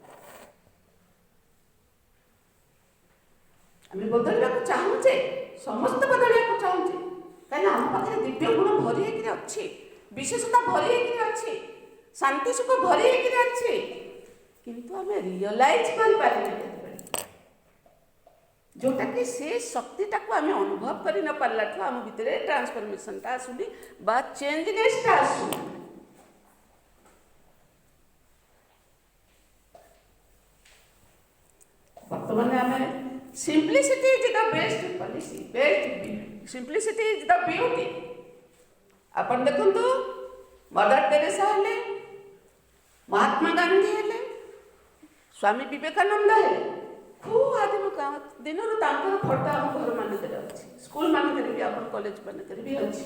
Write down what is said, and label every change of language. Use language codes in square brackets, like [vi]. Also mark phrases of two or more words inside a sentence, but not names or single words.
[or] ଆମେ ବଦଳିବାକୁ ଚାହୁଁଛେ, ସମସ୍ତେ ବଦଳିବାକୁ ଚାହୁଁଛେ, କାହିଁକିନା ଆମ ପାଖରେ ଦିବ୍ୟ ଗୁଣ ଭରି ହେଇକିରି ଅଛି, ବିଶେଷତା ଭରି ହେଇକିରି ଅଛି, ଶାନ୍ତି ସୁଖ ଭରି ହେଇକିରି ଅଛି, କିନ୍ତୁ ଆମେ ରିଅଲାଇଜ୍ କରିପାରିଲେ କେତେବେଳେ, ଯେଉଁଟାକି ସେ ଶକ୍ତିଟାକୁ ଆମେ ଅନୁଭବ କରି ନ ପାରିଲାଠୁ ଆମ ଭିତରେ ଟ୍ରାନ୍ସଫର୍ମେସନ୍ଟା ଆସୁନି ବା ଚେଞ୍ଜନେସ୍ଟା ଆସୁନି। ବର୍ତ୍ତମାନ ଆମେ [en] simplicity is the best policy, simplicity is the beauty। [or] ଆପଣ ଦେଖନ୍ତୁ ମଦର ତେରେସା ହେଲେ, ମହାତ୍ମା ଗାନ୍ଧୀ ହେଲେ, ସ୍ୱାମୀ ବିବେକାନନ୍ଦ ହେଲେ, ଖୁବ୍ ଆଦିମ ଦିନରୁ ତାଙ୍କର ଫଟୋ ଆମ ଘରମାନଙ୍କରେ ଅଛି, ସ୍କୁଲ ମାନଙ୍କରେ ବି ଆମର କଲେଜ ମାନଙ୍କରେ ବି ଅଛି।